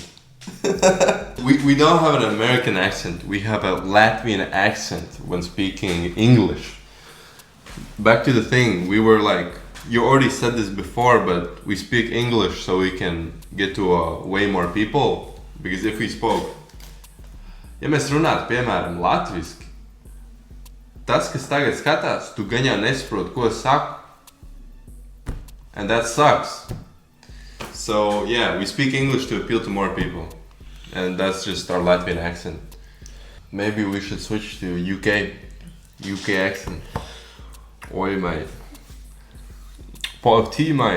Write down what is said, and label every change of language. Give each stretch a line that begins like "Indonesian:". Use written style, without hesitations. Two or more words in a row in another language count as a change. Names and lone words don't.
English: We don't have an American accent. We have a Latvian accent when speaking English. Back to the thing, we were like, you already said this before, but we speak English so we can get to way more people. Because if we spoke,
Latvian: ja mēs runātu, piemēram, latviski, tas, kas tagad skatās, tu gan jau nesaproti, ko es saku.
English: And that sucks. So yeah, we speak English to appeal to more people. And that's just our Latvian accent. Maybe we should switch to UK accent. Oi, mate. Pot of tea, mate.